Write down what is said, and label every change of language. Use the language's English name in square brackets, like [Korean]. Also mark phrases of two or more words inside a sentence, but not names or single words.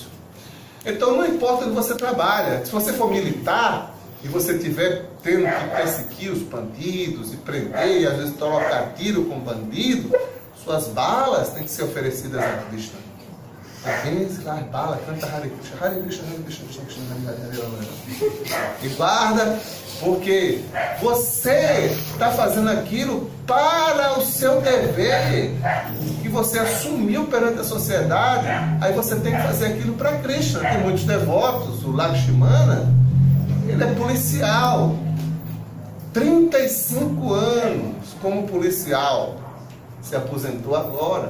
[Portuguese] Então não importa onde você trabalha. Se você for militar e você estiver tendo que perseguir os bandidos e prender, e às vezes trocar tiro com bandido, suas balas têm que ser oferecidas a Krishna. Vence lá as balas, canta Hare Krishna, Hare Krishna, Hare Krishna, Krishna Krishna, Hare Hare, Hare Hare. E guarda, porque você está fazendo aquilo para o seu dever, que você assumiu perante a sociedade, aí você tem que fazer aquilo para Krishna. Tem muitos devotos, o Lakshmana, ele é policial, 35 anos como policial, se aposentou agora.